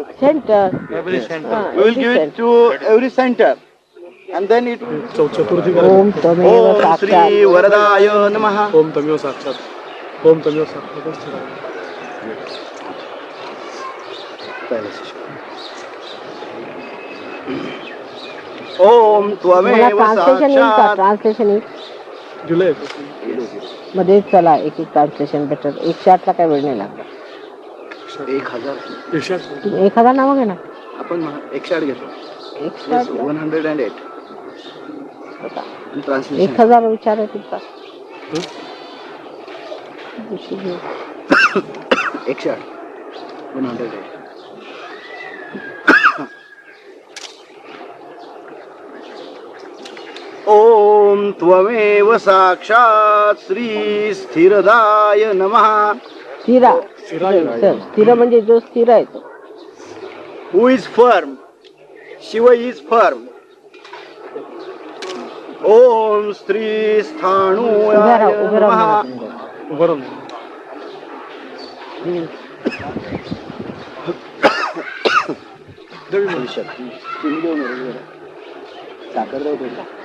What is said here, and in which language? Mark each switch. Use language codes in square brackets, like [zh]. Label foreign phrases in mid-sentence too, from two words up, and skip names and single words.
[en] We will give it to every center, and then it will. [sa] ओम तमेव Om साक्षात् श्री वरदाय नमः. ओम तमेव साक्षात ओम तमेव साक्षात. ओम त्वमेव [mr] ट्रान्सलेशन येईल का [sa] साक्षात. [mr] ट्रान्सलेशन येईल जुलै मध्ये चला एक [en] translation better [mr] 108 ला काय वेळ नाही लागला. 1000 तुम्ही 1000 नावं घे ना. आपण 108 घेतो. 108 ट्रान्सलेशन 1000 विचार आहे तुमचा 108 108. [sa] ओम त्वमेव साक्षात श्री स्थिरदाय नमः. [mr] स्थिर म्हणजे जो स्थिर आहे तो. [en] Who is firm? Shiva is firm. [sa] ओम श्री स्थाणुयाय नमः. [mr] साखर जाऊ दे.